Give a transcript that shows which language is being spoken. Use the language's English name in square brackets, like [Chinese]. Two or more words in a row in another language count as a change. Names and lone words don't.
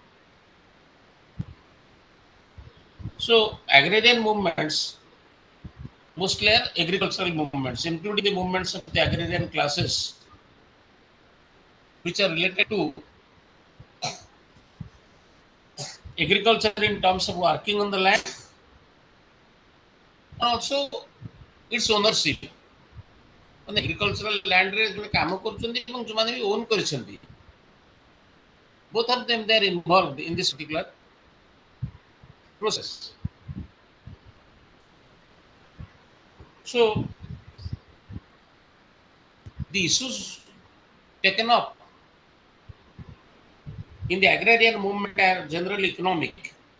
[English] So, agrarian movements mostly are agricultural movements, including the movements of the agrarian classes, which are related to agriculture in terms of working on the land and also its ownership. [Odia] ମାନେ [English] agricultural landରେ [Odia] ଜଣେ କାମ କରୁଛନ୍ତି ଏବଂ ଯେଉଁମାନେ ବି ଓନ୍ କରିଛନ୍ତି, [English] both of them they are involved in this particular process. So the issues taken up in the agrarian movement are generally economic,